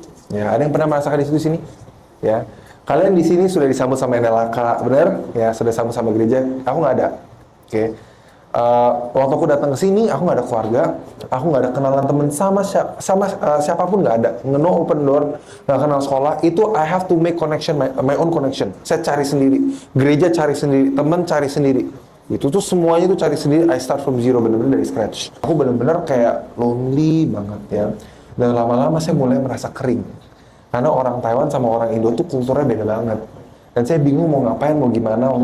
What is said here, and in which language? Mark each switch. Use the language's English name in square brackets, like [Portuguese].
[Indonesian] Ya, ada yang pernah merasakan di sini? Ya. Kalian di sini sudah disambut sama NLAK, benar? Ya, sudah disambut sama gereja. Aku nggak ada. Oke. Waktu aku datang ke sini, aku nggak ada keluarga, aku nggak ada kenalan temen sama siapapun, nggak ada, [English] no open door, [Indonesian] nggak kenal sekolah. [English] Itu I have to make connection, my own connection. [Indonesian] Saya cari sendiri, gereja cari sendiri, temen cari sendiri. Itu tuh semuanya tuh cari sendiri. [English] I start from zero, [Indonesian] bener-bener dari scratch. Aku bener-bener kayak lonely banget ya. Dan lama-lama saya mulai merasa kering. Karena orang Taiwan sama orang Indo tuh kulturnya beda banget. Dan saya bingung mau ngapain, mau gimana.